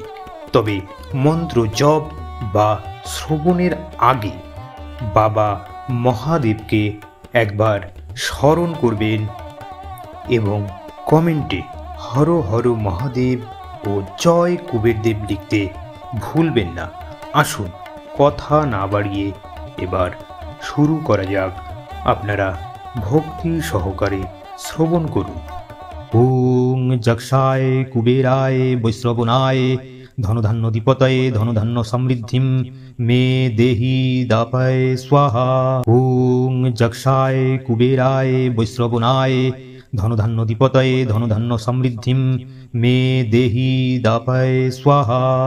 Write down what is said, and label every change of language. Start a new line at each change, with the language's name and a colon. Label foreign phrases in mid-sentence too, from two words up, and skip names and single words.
Bangla: তবে মন্ত্র জপ বা শ্রবণের আগে বাবা মহাদেবকে একবার স্মরণ করবেন এবং কমেন্টে হর হর মহাদেব ও জয় কুবেরদেব লিখতে ভুলবেন না। আসুন কথা না বাড়িয়ে এবার শুরু করা যাক। আপনারা ভক্তি সহকারে শ্রবণ করুন।
Sanskrit: ওং যক্ষায় কুবেরায় বৈশ্রবণায় ধনধান্যধিপতয়ে ধনধান্য সমৃদ্ধিম মে দেহি দাপয় স্বাহা। ওং যক্ষায় কুবেরায় বৈশ্রবণায় ধনধান্যধিপতয়ে ধনধান্য সমৃদ্ধিম মে দেহি দাপয় স্বাহা।